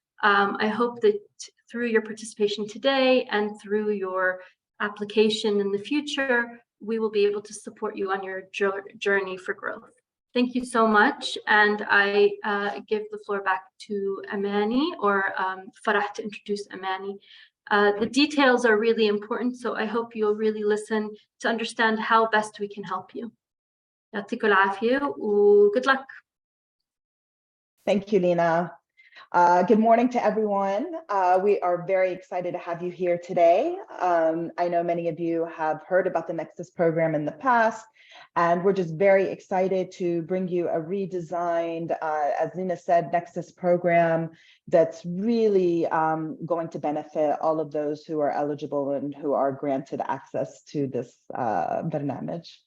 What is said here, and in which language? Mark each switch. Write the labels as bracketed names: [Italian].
[English] I hope that through your participation today and through your application in the future, we will be able to support you on your journey for growth. Thank you so much. And I give the floor back to Amani or Farah to introduce Amani. The details are really important, so I hope you'll really listen to understand how best we can help you. [Arabic] يعطيكم العافية و [English] good luck. Thank you, Lina. Good morning to everyone. We are very excited to have you here today. I know many of you have heard about the Nexus program in the past, and we're just very excited to bring you a redesigned, as Lina said, Nexus program that's really going to benefit all of those who are eligible and who are granted access to this barnamij.